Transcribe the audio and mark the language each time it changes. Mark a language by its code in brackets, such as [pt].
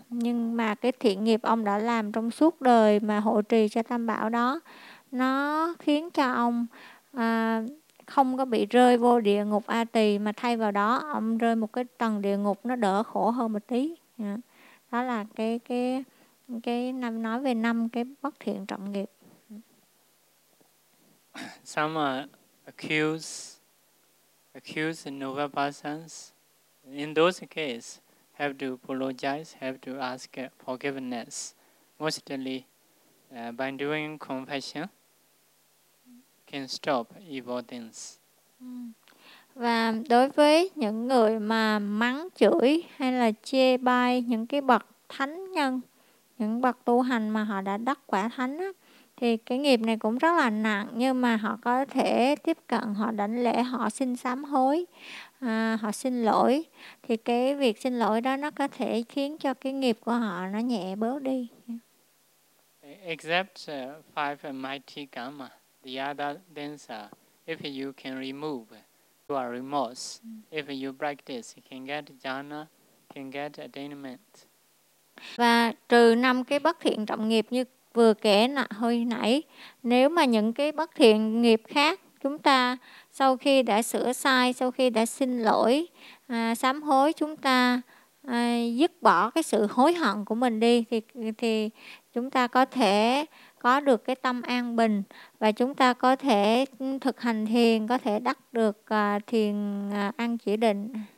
[vi] Nhưng mà cái thiện nghiệp ông đã làm trong suốt đời mà hộ trì cho Tam Bảo đó, nó khiến cho ông không có bị rơi vô địa ngục A Tỳ, mà thay vào đó ông rơi một cái tầng địa ngục nó đỡ khổ hơn một tí. Đó là cái nói về năm cái bất thiện trọng nghiệp. [en] Some accuse Nova persons in those cases have to apologize, have to ask forgiveness, mostly by doing confession can stop evil things. [vi] Và đối với những người mà mắng chửi hay là chê bai những cái bậc thánh nhân, những bậc tu hành mà họ đã đắc quả thánh á, thì cái nghiệp này cũng rất là nặng, nhưng mà họ có thể tiếp cận, họ đảnh lễ, họ xin sám hối, họ xin lỗi. Thì cái việc xin lỗi đó nó có thể khiến cho cái nghiệp của họ nó nhẹ bớt đi. [en] Except five mighty karma, the other things are, if you can remove your remorse, if you practice, you can get jhana, can get attainment. [vi] Và trừ năm cái bất thiện trọng nghiệp như vừa kể hồi nãy, nếu mà những cái bất thiện nghiệp khác chúng ta sau khi đã sửa sai, sau khi đã xin lỗi, sám hối, chúng ta dứt bỏ cái sự hối hận của mình đi, thì chúng ta có thể có được cái tâm an bình, và chúng ta có thể thực hành thiền, có thể đắc được thiền an chỉ định.